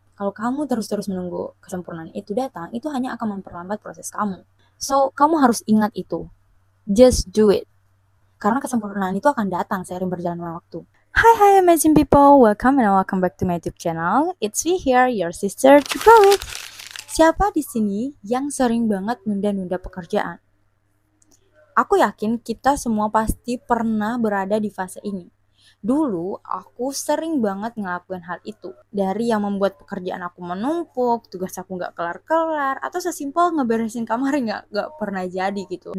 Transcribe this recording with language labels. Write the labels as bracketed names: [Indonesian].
[Indonesian] Kalau kamu terus-terus menunggu kesempurnaan itu datang, itu hanya akan memperlambat proses kamu. So, kamu harus ingat itu. [English] Just do it. [Indonesian] Karena kesempurnaan itu akan datang seiring berjalannya waktu. [English] Hi amazing people, welcome back to my YouTube channel. It's me here, your sister to grow it. [Indonesian] Siapa di sini yang sering banget nunda-nunda pekerjaan? Aku yakin kita semua pasti pernah berada di fase ini. Dulu aku sering banget ngelakuin hal itu. Dari yang membuat pekerjaan aku menumpuk, tugas aku nggak kelar-kelar, atau sesimpel ngeberesin kamar nggak pernah jadi gitu.